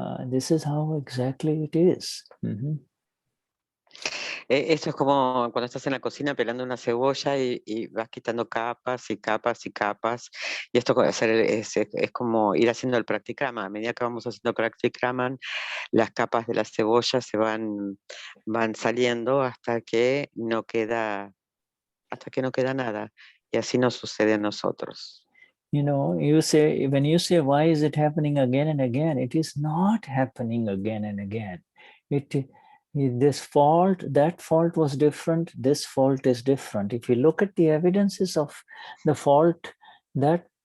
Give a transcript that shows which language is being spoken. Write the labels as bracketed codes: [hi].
[en] This is how exactly it is. [es] Esto es como cuando estás en la cocina pelando una cebolla y vas quitando capas y capas y capas. Y esto es como ir haciendo el pratikraman. A medida que vamos haciendo pratikraman, las capas de la cebolla se van saliendo hasta que no queda nada. Y así nos sucede a nosotros. [en] When you say, why is it happening again and again? It is not happening again and again. That fault was different, this fault is different. If you look at the evidences of the fault, that